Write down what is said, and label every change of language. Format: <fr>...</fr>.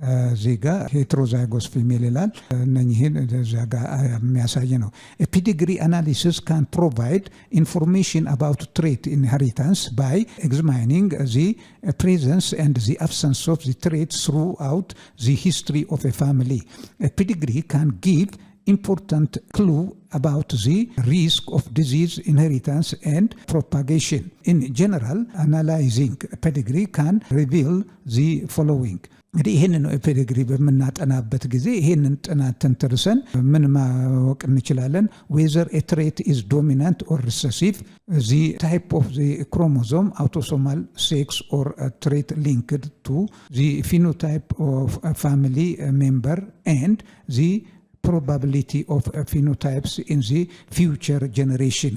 <am>እዚህ ጋር ሄትሮዛይጎስ ፊሜል ይላል። እነኚህን እዚያ ጋር የሚያሳይ ነው።</am> <en>ፔዲግሪ አናሊሲስ ካን ፕሮቫይድ ኢንፎርሜሽን አባውት ትሬት ኢንሄሪታንስ ባይ ኤግዛሚኒንግ ዚ ፕሬዘንስ ኤንድ ዚ አብሰንስ ኦፍ ዚ ትሬት throughout the history of a family. A pedigree can give important clue about the risk of disease inheritance and propagation. In general, analyzing pedigree can reveal the following.</en> <am>እንግዲህ ይህንን ፔዲግሪ በምናጠናበት ጊዜ ይህንን ጥናት ተንተርሰን ምን ማወቅ እንችላለን?</am> <en>ዌዘር ኤ ትሬት ኢዝ ዶሚናንት ኦር ሪሰሲቭ፣ ዚ ታይፕ ኦፍ ዚ ክሮሞዞም አውቶሶማል ሴክስ ኦር ትሬት ሊንክድ ቱ ዚ ፊኖታይፕ ኦፍ ፋሚሊ ሜምበር ኤንድ ዚ probability of phenotypes in the future generation.</en>